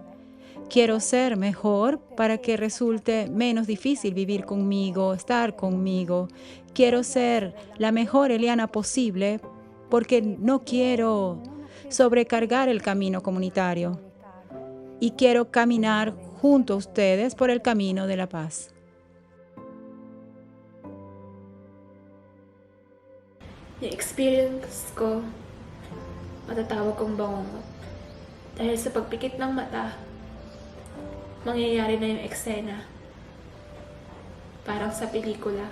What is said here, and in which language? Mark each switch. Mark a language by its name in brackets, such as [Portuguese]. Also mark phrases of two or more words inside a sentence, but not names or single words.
[Spanish] Quiero ser mejor para que resulte menos difícil vivir conmigo, estar conmigo. Quiero ser la mejor Eliana posible porque no quiero sobrecargar el camino comunitario y quiero caminar junto a ustedes por el camino de la paz. [Filipino] Yung experience ko, matatawag kong bangungot. Dahil sa pagpikit ng mata, mangyayari na yung eksena. Parang sa pelikula.